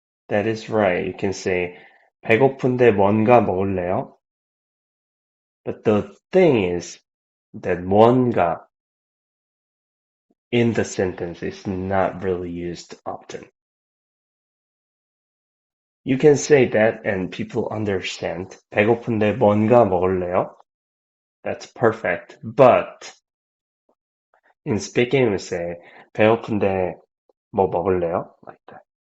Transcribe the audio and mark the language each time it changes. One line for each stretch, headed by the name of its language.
English: That is right. You can say
Korean: 배고픈데 뭔가 먹을래요?
English: But the thing is that 뭔가 in the sentence is not really used often. You can say that and people understand.
Korean: 배고픈데 뭔가 먹을래요?
English: That's perfect. But in speaking, we say
Korean: 배고픈데 뭐 먹을래요?
English: Like that.